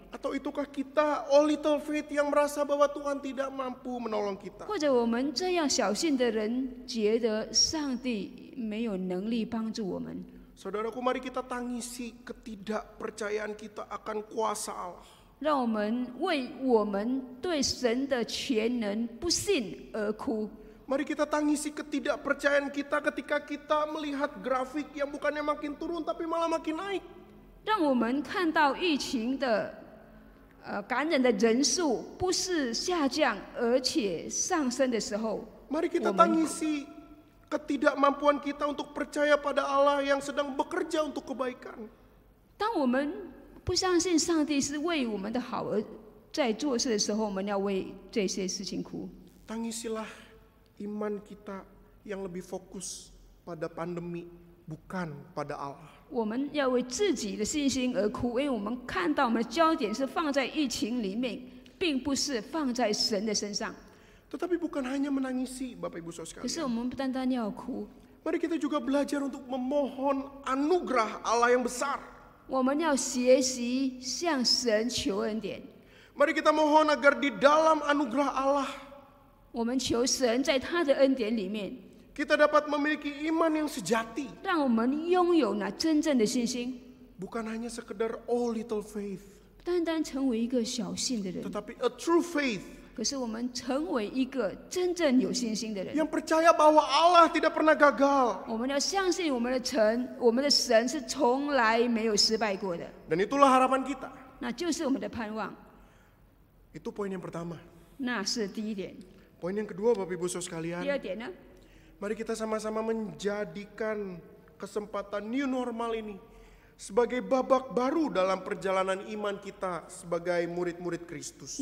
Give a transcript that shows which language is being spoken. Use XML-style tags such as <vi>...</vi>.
<id>Atau itukah kita,</id> <en>oh little faith,</en> <id>yang merasa bahwa Tuhan tidak mampu menolong kita?</id> <zh>或者我们这样小信的人，觉得上帝没有能力帮助我们？</zh> <id>Saudaraku, mari kita tangisi ketidakpercayaan kita akan kuasa Allah.</id> <zh>让我们为我们对神的全能不信而哭。</zh> <id>Mari kita tangisi ketidakpercayaan kita ketika kita melihat grafik yang bukannya makin turun tapi malah makin naik.</id> <zh>让我们看到疫情的感染的人数不是下降，而且上升的时候，</zh> <id>Mari kita tangisi ketidakmampuan kita untuk percaya pada Allah yang sedang bekerja untuk kebaikan.</id> <zh>当我们不相信上帝是为我们的好而在做事的时候，我们要为这些事情哭。</zh> <id>Tangisilah iman kita yang lebih fokus pada pandemi, bukan pada Allah.</id> <zh>我们要为自己的信心而哭，因为我们看到我们的焦点是放在疫情里面，并不是放在神的身上。</zh> <id>Tetapi bukan hanya menangisi, Bapak Ibu Saudara</id> <zh>可是</zh> <id>sekalian.</id> <zh>我们不单单要哭，</zh> <id>Mari kita juga belajar untuk memohon anugerah Allah yang besar.</id> <zh>我们要学习向神求恩典。</zh> <id>Mari kita mohon agar di dalam anugerah Allah</id> <zh>我们求神在他的恩典里面，</zh> <id>kita dapat memiliki iman yang sejati.</id> <zh>让我们拥有那真正的信心，</zh> <id>Bukan hanya sekedar</id> <en>oh little faith,</en> <zh>单单成为一个小信的人，</zh> <id>tetapi</id> <en>a true faith</en> <zh>可是我们成为一个真正有信心的人。</zh> <id>yang percaya bahwa Allah tidak pernah gagal.</id> <zh>我们要相信我们的神是从来没有失败过的，</zh> <id>Dan itulah harapan kita.</id> <zh>那就是我们的盼望。</zh> <id>Itu poin yang pertama.</id> <zh>那是第一点。</zh> <id>Poin yang kedua, Bapak Ibu Saudara</id> <zh>第</zh> <id>sekalian,</id> <zh>二点呢？</zh> <id>mari kita sama-sama menjadikan kesempatan new normal ini sebagai babak baru dalam perjalanan iman kita sebagai murid-murid Kristus.</id>